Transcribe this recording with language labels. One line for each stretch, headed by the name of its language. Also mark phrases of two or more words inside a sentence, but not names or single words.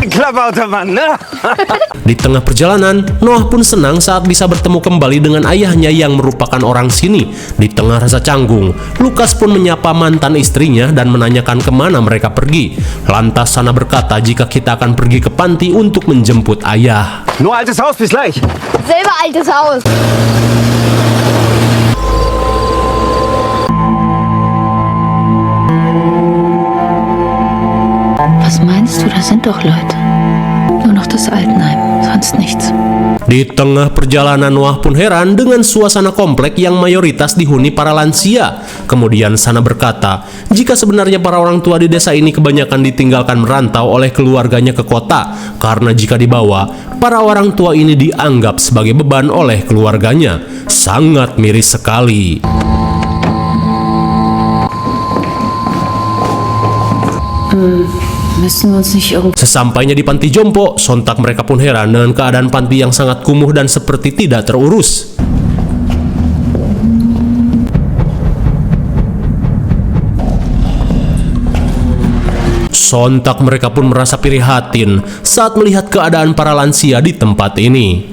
German: verbauter Mann, ne?
Indonesian: Di tengah perjalanan, Noah pun senang saat bisa bertemu kembali dengan ayahnya yang merupakan orang sini. Di tengah rasa canggung, Lukas pun menyapa mantan istrinya dan menanyakan kemana mereka pergi. Lantas Sana berkata jika kita akan pergi ke panti untuk menjemput ayah.
German: Nur altes Haus, bis gleich. Selber altes Haus. Was meinst du, da sind doch Leute. Nur noch das Altenheim, sonst nichts.
Indonesian: Di tengah perjalanan, Noah pun heran dengan suasana komplek yang mayoritas dihuni para lansia. Kemudian Sana berkata, jika sebenarnya para orang tua di desa ini kebanyakan ditinggalkan merantau oleh keluarganya ke kota, karena jika dibawa, para orang tua ini dianggap sebagai beban oleh keluarganya. Sangat miris sekali.
German: Müssen wir uns nicht irgendwo...
Indonesian: Sesampainya di panti jompo, sontak mereka pun heran dengan keadaan panti yang sangat kumuh dan seperti tidak terurus. Sontak mereka pun merasa prihatin saat melihat keadaan para lansia di tempat ini.